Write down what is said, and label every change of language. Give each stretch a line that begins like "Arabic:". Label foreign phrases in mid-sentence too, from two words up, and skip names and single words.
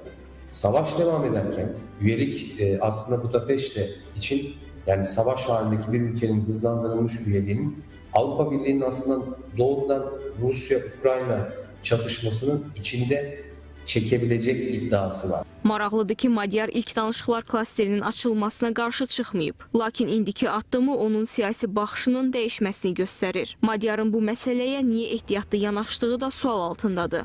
Turkish: Savaş devam ederken üyelik aslında Budapeşte için, yani savaş halindeki bir ülkenin hızlandırılmış üyeliğinin Avrupa Birliği'nin aslında doğrudan Rusya-Ukrayna çatışmasının içinde çekebilecek iddiası var.
Azerbaijani: Maraqlıdır ki, Magyar ilk danışıqlar klasterinin açılmasına qarşı çıxmayıb. Lakin indiki addımı onun siyasi baxışının dəyişməsini göstərir. Magyarın bu məsələyə niyə ehtiyatlı yanaşdığı da sual altındadır.